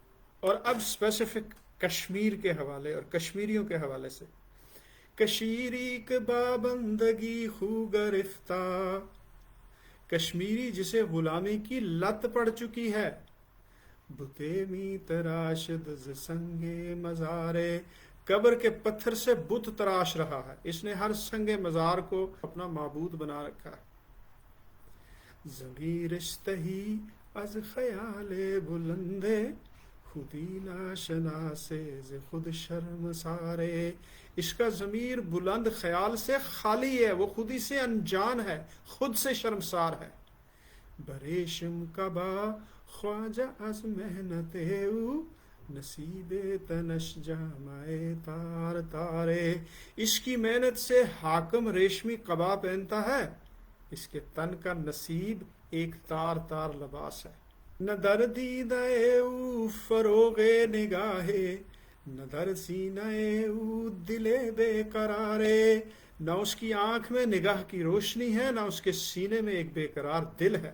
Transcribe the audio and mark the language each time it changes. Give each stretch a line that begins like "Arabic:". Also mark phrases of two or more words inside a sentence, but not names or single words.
Urdu: اور اب اسپیسیفک کشمیر کے حوالے اور کشمیریوں کے حوالے سے،
Persian: کشیری کے بابندگی خو گرفتہ،
Urdu: کشمیری جسے غلامی کی لت پڑ چکی ہے،
Persian: بتے می تراشد ز سنگ مزارے،
Urdu: قبر کے پتھر سے بت تراش رہا ہے، اس نے ہر سنگ مزار کو اپنا معبود بنا رکھا ہے۔
Persian: ضمیر استحی از خیال بلندے، خودی ناشناسے ز خود شرم سارے،
Urdu: اس کا ضمیر بلند خیال سے خالی ہے، وہ خودی سے انجان ہے، خود سے شرمسار ہے۔
Persian: بریشم کبا خواجہ از محنت او، نصیب تنش جامائے تار تارے،
Urdu: اس کی محنت سے حاکم ریشمی قبا پہنتا ہے، اس کے تن کا نصیب ایک تار تار لباس ہے۔
Persian: نہ در دیدہ او فروغ نگاہے، نہ در سینہ او دل بے قرارے،
Urdu: نہ اس کی آنکھ میں نگاہ کی روشنی ہے، نہ اس کے سینے میں ایک بے قرار دل ہے۔